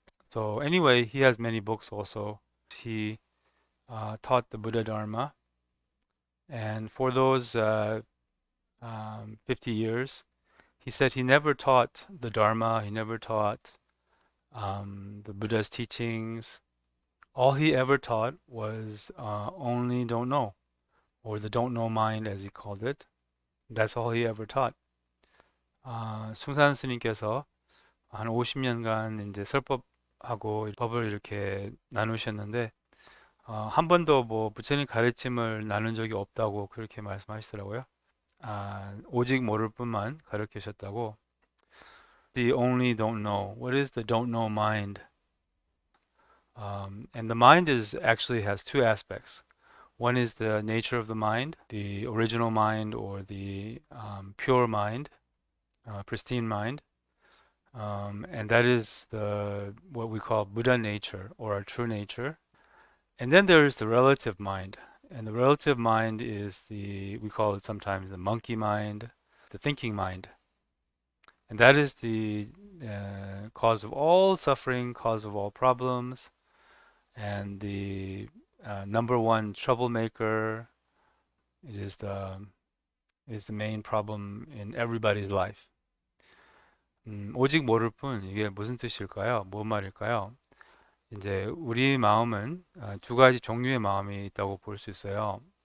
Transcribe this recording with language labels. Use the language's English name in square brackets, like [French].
[English] So anyway, he has many books also. He taught the Buddha Dharma, and for those 50 years, he said he never taught the Dharma, he never taught the Buddha's teachings. All he ever taught was only don't know, or the don't know mind as he called it. That's all he ever taught. [Korean] 숭산 스님께서 한 50년간 이제 설법하고 법을 이렇게 나누셨는데 한 번도 뭐 부처님 가르침을 나눈 적이 없다고 그렇게 말씀하시더라고요. 오직 모를 뿐만 가르치셨다고. [English] The only don't know. What is the don't know mind? And the mind actually has two aspects. One is the nature of the mind, the original mind or the pure mind, pristine mind. And that is what we call Buddha nature or our true nature. And then there is the relative mind. And the relative mind is we call it sometimes the monkey mind, the thinking mind. And that is the cause of all suffering, cause of all problems, and the number one troublemaker. It is the main problem in everybody's life. [Korean] 오직 모를 뿐, 이게 무슨 뜻일까요? 뭔 말일까요? 이제 우리 마음은 두 가지 종류의 마음이 있다고 볼 수 있어요.